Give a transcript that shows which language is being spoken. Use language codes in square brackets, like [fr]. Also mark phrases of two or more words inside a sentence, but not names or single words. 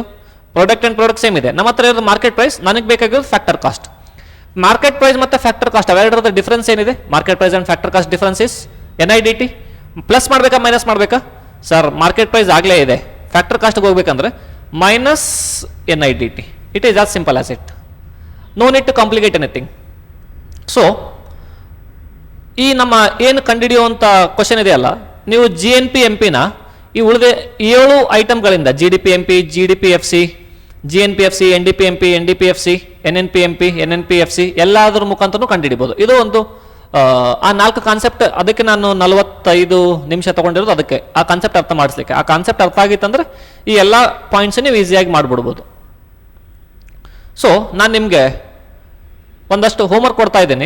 [en] product and product same ಇದೆ. [kn] ನಮ್ಮ ಹತ್ರ ಇರೋದು [en] market price, [kn] ನನಗೆ ಬೇಕಾಗಿರೋದು [en] factor cost. market price [kn] ಮತ್ತು [en] factor cost [kn] ಅವೆರಡರದ ಡಿಫ್ರೆನ್ಸ್ ಏನಿದೆ? [en] market price and factor cost difference is NIDT. [kn] ಪ್ಲಸ್ ಮಾಡಬೇಕಾ ಮೈನಸ್ ಮಾಡಬೇಕಾ? ಸರ್ [en] market price [kn] ಆಗಲೇ ಇದೆ, ಫ್ಯಾಕ್ಟರ್ ಕಾಸ್ಟ್ಗೆ ಹೋಗ್ಬೇಕಂದ್ರೆ ಮೈನಸ್ NIDT. [en] it is as simple as it. no need to complicate anything. [kn] ಸೊ ಈ ನಮ್ಮ ಏನು ಕಂಡುಹಿಡಿಯುವಂಥ ಕ್ವಶನ್ ಇದೆಯಲ್ಲ, ನೀವು GNP MPನ ಈ ಉಳಿದ 7 ಐಟಮ್ಗಳಿಂದ GDP MP, GDP FC, GNP FC, NDP MP, NDP FC, NNP MP, NNP FC ಎಲ್ಲಾದ್ರ ಮುಖಾಂತರನೂ ಕಂಡುಹಿಡಿಬೋದು. ಇದು ಒಂದು ಆ 4 ಕಾನ್ಸೆಪ್ಟ್. ಅದಕ್ಕೆ ನಾನು 45 ನಿಮಿಷ ತೊಗೊಂಡಿರೋದು ಅದಕ್ಕೆ, ಆ ಕಾನ್ಸೆಪ್ಟ್ ಅರ್ಥ ಮಾಡಿಸ್ಲಿಕ್ಕೆ. ಆ ಕಾನ್ಸೆಪ್ಟ್ ಅರ್ಥ ಆಗಿತ್ತಂದ್ರೆ ಈ ಎಲ್ಲ ಪಾಯಿಂಟ್ಸ್ ನೀವು ಈಸಿಯಾಗಿ ಮಾಡಿಬಿಡ್ಬೋದು. ಸೊ ನಾನು ನಿಮಗೆ ಒಂದಷ್ಟು ಹೋಮ್ವರ್ಕ್ ಕೊಡ್ತಾ ಇದ್ದೀನಿ.